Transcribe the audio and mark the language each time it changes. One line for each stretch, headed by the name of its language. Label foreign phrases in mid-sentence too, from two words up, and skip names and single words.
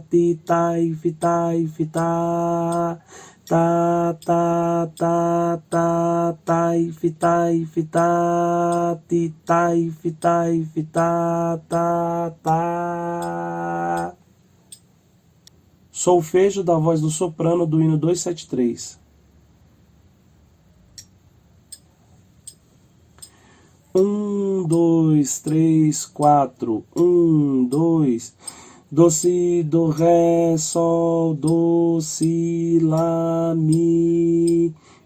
Portuguese: Titai, fitai, fita. Ta, ta, ta, ta, tai, fitai, fita. Titai, fitai, fita. Ta, ta. Solfejo da voz do soprano do hino 273. 1, 2, 3, 4. 1, 2. Do, si, do, ré, sol, do, si, lá, mi.